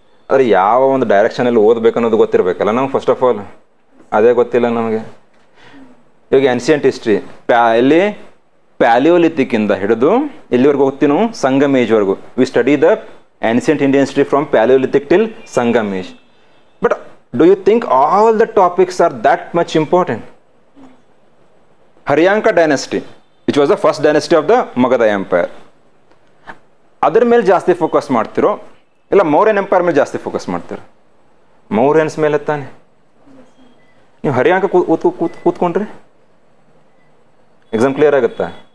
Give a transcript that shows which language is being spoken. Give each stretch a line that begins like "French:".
Kannada: ಆದರೆ ಯಾವ ಒಂದು ಡೈರೆಕ್ಷನಲ್ಲಿ ಓದಬೇಕು ಅನ್ನೋದು ಗೊತ್ತಿರಬೇಕಲ್ಲ ನಮ್ಗೆ. ಫಸ್ಟ್ ಆಫ್ ಆಲ್ ಅದೇ ಗೊತ್ತಿಲ್ಲ ನಮಗೆ. ಇವಾಗ ಆನ್ಸಿಯಂಟ್ ಹಿಸ್ಟ್ರಿ ಎಲ್ಲಿ ಪ್ಯಾಲಿಯೋಲಿಥಿಕ್ಕಿಂದ ಹಿಡಿದು ಎಲ್ಲಿವರೆಗೂ ಹೋಗ್ತೀವಿ ನಾವು? Sangam ಏಜ್ವರೆಗೂ.
English: We study the ancient Indian history from palaeolithic till Sangam age. But do you think all the topics are that much important? Haryanka dynasty, which was the first dynasty of the Magadha empire,
Kannada: ಅದರ ಮೇಲೆ ಜಾಸ್ತಿ focus ಮಾಡ್ತಿರೋ ಇಲ್ಲ Mauryan empire ಮೇಲೆ ಜಾಸ್ತಿ focus ಮಾಡ್ತಿರೋ? ಮೌರ್ಯನ್ಸ್ ಮೇಲೆ ತಾನೆ. ನೀವು ಹರ್ಯಾಂಕ ಕೂತ್ಕೊಂಡ್ರಿ ಎಕ್ಸಾಮ್ ಕ್ಲಿಯರ್ ಆಗುತ್ತಾ?